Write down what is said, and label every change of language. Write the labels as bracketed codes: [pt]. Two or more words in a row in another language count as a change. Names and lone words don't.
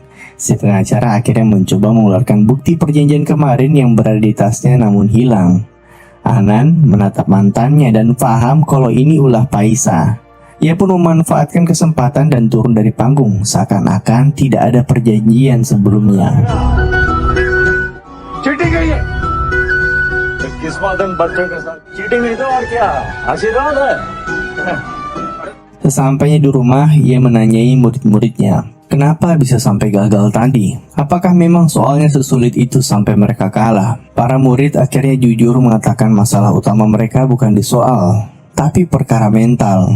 [id] Si pengacara akhirnya mencoba mengeluarkan bukti perjanjian kemarin yang berada di tasnya namun hilang. Anan menatap mantannya dan paham kalau ini ulah Paisa. Ia pun memanfaatkan kesempatan dan turun dari panggung, seakan-akan tidak ada perjanjian sebelumnya. [hi] चीटिंग है ये किस्मत दिन बच्चों के साथ चीटिंग नहीं तो और क्या आशीर्वाद है [id] Sesampainya di rumah, ia menanyai murid-muridnya, kenapa bisa sampai gagal tadi? Apakah memang soalnya sesulit itu sampai mereka kalah? Para murid akhirnya jujur mengatakan masalah utama mereka bukan di soal, tapi perkara mental.